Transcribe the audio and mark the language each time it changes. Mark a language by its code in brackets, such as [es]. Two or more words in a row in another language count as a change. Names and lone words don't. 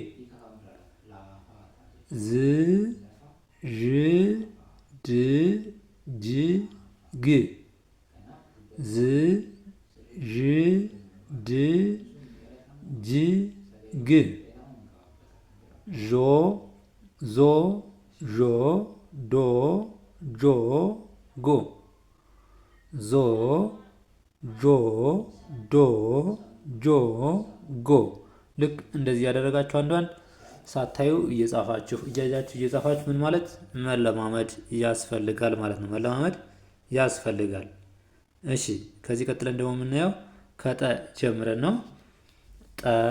[am] ዝ ዥ ድ ጅ ግ ዝ ዥ ድ ጅ ግ ዦ ዞ ዦ ዶ ጆ ጎ ዞ ጆ ዶ ጆ ጎ። ልክ እንደዚህ ያደረጋችሁ አንዷን ሳታዩ እየጻፋችሁ እያያችሁ እየጻፋችሁ ምን ማለት መለማመድ ያስፈልጋል ማለት ነው። መለማመድ ያስፈልጋል። እሺ ከዚህ ቀጥለን ደግሞ የምናየው ከጠ ጀምረን ነው። ጠ